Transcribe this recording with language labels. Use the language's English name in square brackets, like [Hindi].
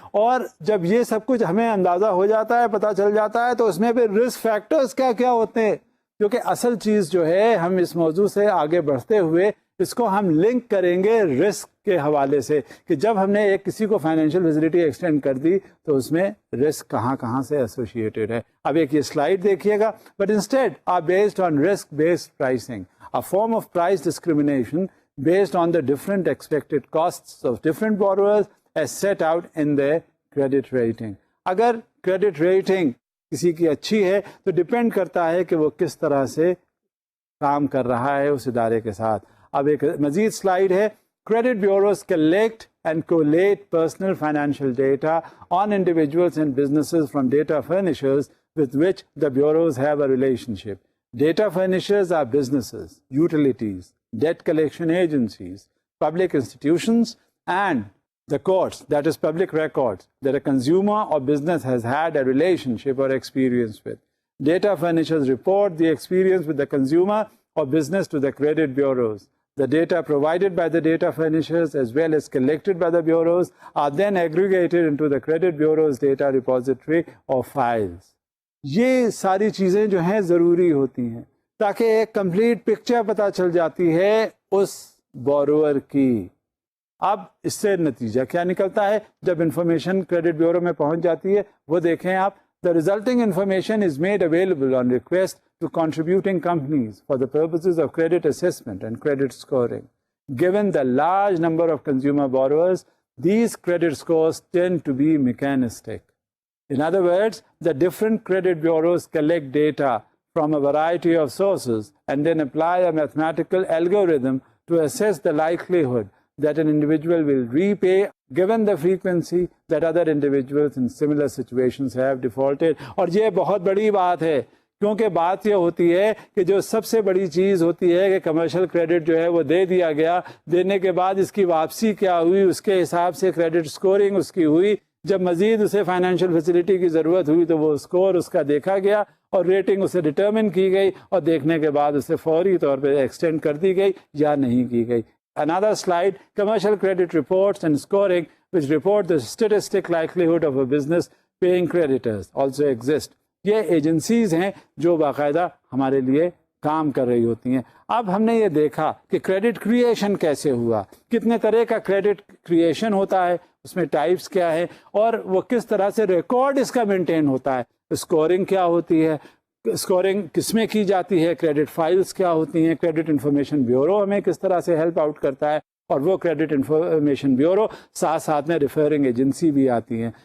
[Urdu] اور جب یہ سب کچھ ہمیں اندازہ ہو جاتا ہے، پتہ چل جاتا ہے، تو اس میں پھر رسک فیکٹرز کیا کیا ہوتے ہیں، کیونکہ اصل چیز جو ہے ہم اس موضوع سے آگے بڑھتے ہوئے اس کو ہم لنک کریں گے رسک کے حوالے سے کہ جب ہم نے ایک کسی کو فائنینشیل فیسلٹی ایکسٹینڈ کر دی تو اس میں رسک کہاں کہاں سے ایسوسیٹڈ ہے. اب ایک یہ سلائیڈ دیکھیے گا. [English] But instead are based on risk based pricing, a form of price discrimination based on the different expected costs of different borrowers as set out in their credit rating. [Urdu] اگر credit rating کسی کی اچھی ہے تو depend کرتا ہے کہ وہ کس طرح سے کام کر رہا ہے اس ادارے کے ساتھ. اب ایک مزید سلائیڈ ہے. [English] Credit bureaus collect and collate personal financial data on individuals and businesses from data furnishers with which the bureaus have a relationship. Data furnishers are businesses, utilities, debt collection agencies, public institutions, and the courts, that is public records, that a consumer or business has had a relationship or experience with. Data furnishers report the experience with the consumer or business to the credit bureaus. The data provided by the data furnishers as well as collected by the bureaus are then aggregated into the credit bureau's data repository or files. [Urdu] یہ ساری چیزیں جو ہیں ضروری ہوتی ہیں تاکہ ایک کمپلیٹ پکچر پتہ چل جاتی ہے اس بورور کی. اب اس سے نتیجہ کیا نکلتا ہے جب انفارمیشن کریڈٹ بیورو میں پہنچ جاتی ہے وہ دیکھیں آپ. [English] The resulting information is made available on request to contributing companies for the purposes of credit assessment and credit scoring. Given the large number of consumer borrowers, these credit scores tend to be mechanistic. In other words, the different credit bureaus collect data from a variety of sources and then apply a mathematical algorithm to assess the likelihood that an individual will repay given the frequency that other individuals in similar situations have defaulted. [Urdu] اور یہ بہت بڑی بات ہے کیونکہ بات یہ ہوتی ہے کہ جو سب سے بڑی چیز ہوتی ہے کہ کمرشل کریڈٹ جو ہے وہ دے دیا گیا، دینے کے بعد اس کی واپسی کیا ہوئی، اس کے حساب سے کریڈٹ سکورنگ اس کی ہوئی. جب مزید اسے فائنینشیل فیسلٹی کی ضرورت ہوئی تو وہ اسکور اس کا دیکھا گیا اور ریٹنگ اسے ڈٹرمن کی گئی اور دیکھنے کے بعد اسے فوری طور پہ ایکسٹینڈ کر دی گئی یا نہیں کی گئی. [English] Another slide, commercial credit reports and scoring which report the statistic likelihood of a business paying creditors also exist. [Urdu] یہ ایجنسیز ہیں جو باقاعدہ ہمارے لیے کام کر رہی ہوتی ہیں. اب ہم نے یہ دیکھا کہ کریڈٹ کریشن کیسے ہوا، کتنے طرح کا کریڈٹ کریشن ہوتا ہے، اس میں ٹائپس کیا ہے اور وہ کس طرح سے ریکارڈ اس کا مینٹین ہوتا ہے. اسکورنگ کیا ہوتی ہے، اسکورنگ کس میں کی جاتی ہے، کریڈٹ فائلز کیا ہوتی ہیں، کریڈٹ انفارمیشن بیورو ہمیں کس طرح سے ہیلپ آؤٹ کرتا ہے اور وہ کریڈٹ انفارمیشن بیورو ساتھ ساتھ میں ریفرنگ ایجنسی بھی آتی ہیں.